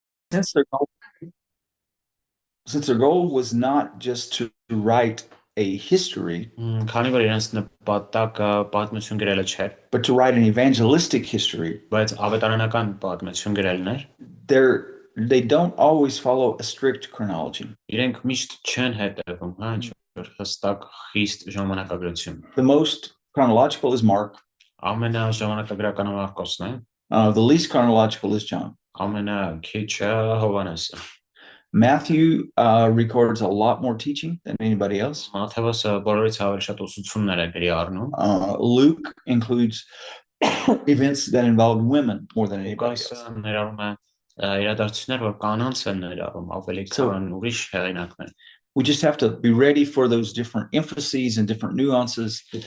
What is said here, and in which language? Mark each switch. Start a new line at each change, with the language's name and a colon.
English: Since their goal was not just to write a history,
Armenian: քանի որ իրենց նպատակը պատմություն գրելը չէր,
English: but to write an evangelistic history,
Armenian: բայց ավետարանական պատմություն գրելն էր,
English: they don't always follow a strict chronology.
Armenian: իրենք միշտ չեն հետևում, հա, հստակ խիստ ժամանակագրություն.
English: The most chronological is Mark.
Armenian: Ամենաժամանակագրականը Մարկոսն է.
English: The least chronological is John.
Armenian: Ամենաքիչը Հովհաննեսը.
English: Matthew records a lot more teaching than anybody else.
Armenian: Մատթեոսը բոլորից ավելի շատ ուսուցումներ է գրի առնում.
English: Luke includes events that involved women more than anybody else.
Armenian: Ներառում է իրադարձություններ, որ կանանց են ներառում ավելի քան ուրիշ հեղինակներ.
English: We just have to be ready for those different emphases and different nuances.